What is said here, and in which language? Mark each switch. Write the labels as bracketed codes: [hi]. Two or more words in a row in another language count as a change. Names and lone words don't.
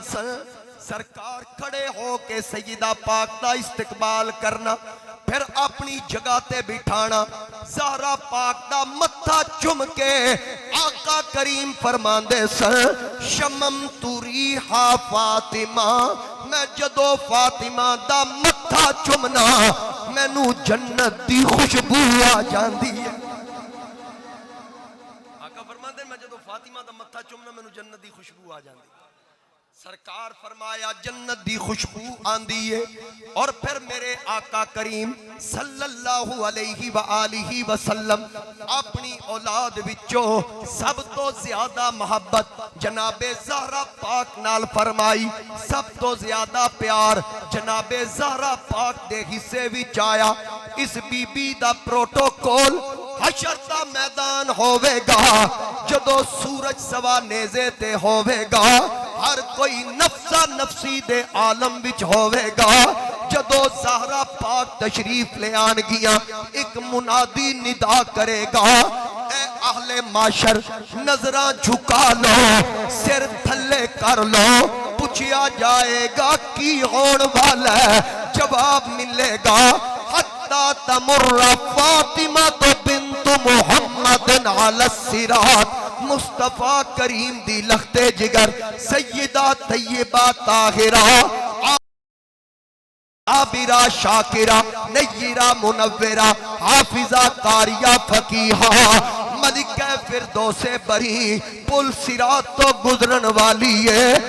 [pa] سن، سرکار کھڑے ہو کے سیدہ پاک دا استقبال کرنا، فیر اپنی جگہ تے بٹھانا، زہرا پاک دا متھا چم کے آقا کریم فرماندے سن [ar] شمم توري ها [pa] فاطمہ، میں جدوں فاطمہ دا متھا چمنا مینوں جنت دی خوشبو آ جاندی ہے. آقا فرماندے میں جدوں فاطمہ دا متھا چمنا مینوں جنت دی خوشبو آ جاندی. سرکار فرمایا جنت دی خوشبو آندی ہے. اور فیر میرے آقا کریم [ar] صلى الله عليه وآله وسلم [pa] اپنی اولاد وچوں سب توں زیادہ محبت جنابے زہرا پاک نال فرمائی، سب توں زیادہ پیار جنابے زہرا پاک دے حصے وچ آیا. اس بی بی دا پروٹوکول حشر دا میدان ہووے گا، جدوں سورج سوا نیزے تے ہووے گا، ہر کوئی نفسا نفسی دے عالم وچ ہووے گا. جدوں زہرا پاک تشریف لے آنگیاں ایک منادی ندا کرے گا، اے اہلے ماشر نظراں جھکا لو، سر تھلے کر لو، پچھا جائے گا کی ہون والا ہے، جواب ملے گا [ar] حتى تمر فاطمة تو بنت محمد على صراط, [pa] مصطفیٰ کریم دی لختے جگر سیدہ طیبہ طاہرہ, عابرہ شاکرہ نیرہ منورہ حافظہ قاریہ فقیہہ، ملکہ فردوسے بری پل صراط توں گزرن والی ہے.